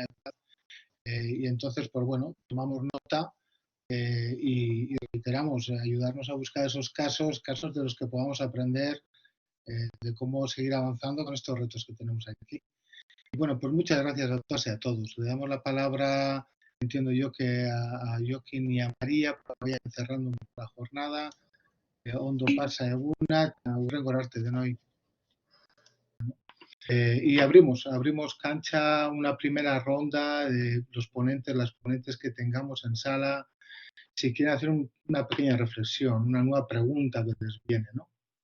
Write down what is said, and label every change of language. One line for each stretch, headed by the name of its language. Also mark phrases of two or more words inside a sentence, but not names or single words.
Spanish: Y entonces, pues bueno, tomamos nota y reiteramos, ayudarnos a buscar esos casos de los que podamos aprender de cómo seguir avanzando con estos retos que tenemos aquí. Y bueno, pues muchas gracias a todas y a todos. Le damos la palabra, entiendo yo, que a Joaquín y a María para que vayan cerrando la jornada.
Basque: Ondo pasa eguna, hurrengo arte
Spanish: de hoy. Y abrimos cancha, una primera ronda de los ponentes, las ponentes que tengamos en sala, si quieren hacer una pequeña reflexión, una nueva pregunta que les viene, ¿no?